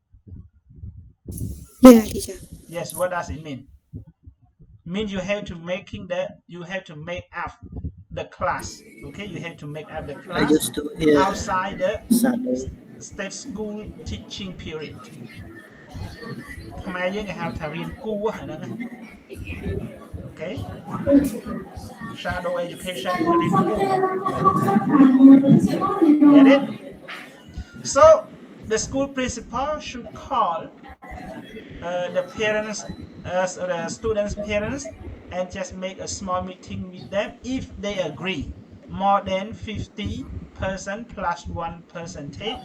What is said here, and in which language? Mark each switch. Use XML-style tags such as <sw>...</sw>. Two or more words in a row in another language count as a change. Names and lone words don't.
<en>Yeah, teacher. yes what does it mean means you have to make up the class okay you have to make up the I class used to hear outside the shadow. state school teaching period</en> <km>ខ្មែរយើងគេហៅថារៀនគួរហ្នឹងណា</km> <en>okay shadow education</en> <km>រៀនគួរ</km> <en>get it so the school principal should call the parents the students parents and just make a small meeting with them if they agree more than 50% plus 1%.</en>